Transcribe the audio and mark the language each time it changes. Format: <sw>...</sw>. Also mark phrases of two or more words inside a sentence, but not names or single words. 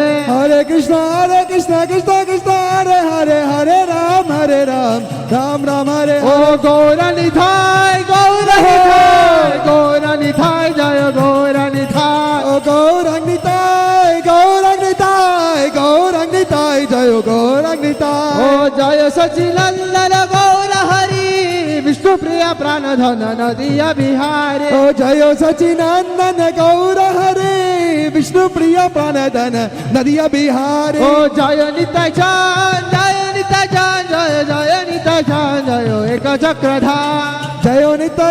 <sa>Hare Krishna Krishna Hare Hare Hare Ram Ram Hare.</sa> <bn>Oh Gaura-Nithai Jaya Gaura-Nithai. Oh Gaura-Nithai জয় গৌরাঙ্গিতায় ও জয় সচিনন্দন গৌর হরি বিষ্ণু প্রিয়া প্রাণধন নদিয়া বিহারে ও জয় সচিনন্দন গৌর হরি বিষ্ণু প্রিয়া প্রাণধন নদিয়া বিহারে ও জয় নিতাই চাঁদ জয় নিতাই চাঁদ জয় জয় নিতাই চাঁদ জয় এক চক্রধাম জয় নিতাই</bn>